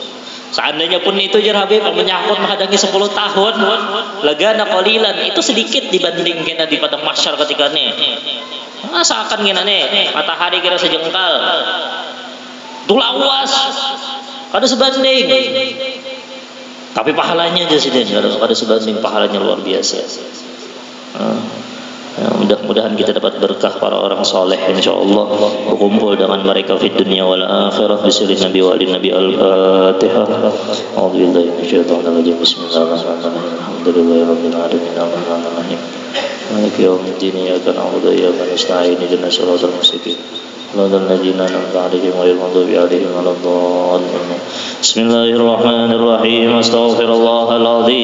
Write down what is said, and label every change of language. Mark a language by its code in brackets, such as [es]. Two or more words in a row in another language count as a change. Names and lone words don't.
[bjn] Seandainya pun itu jar Habib menyangkut menghadangi 10 tahun, [ar] لكان قليلا, [bjn] itu sedikit dibanding kena di padang mahsyar ketika ini. Seakan kena nih matahari kira sejengkal. Tulawas. Kada sebanding. Tapi pahalanya aja sih kada sebanding, pahalanya luar biasa. Ya, mudah-mudahan kita dapat berkah para orang soleh insyaallah, berkumpul dengan mereka di dunia [ar] والآخرة. نبي و نبي الفاتحة. أعوذ بالله من الشيطان الرجيم. بسم الله الرحمن الرحيم. الحمد لله رب العالمين. الرحمن الرحيم. مالك يوم الدين. إياك نعبد وإياك نستعين. اهدنا الصراط المستقيم. صراط الذين أنعمت عليهم غير المغضوب عليهم ولا الضالين. بسم الله الرحمن الرحيم. أستغفر الله العظيم.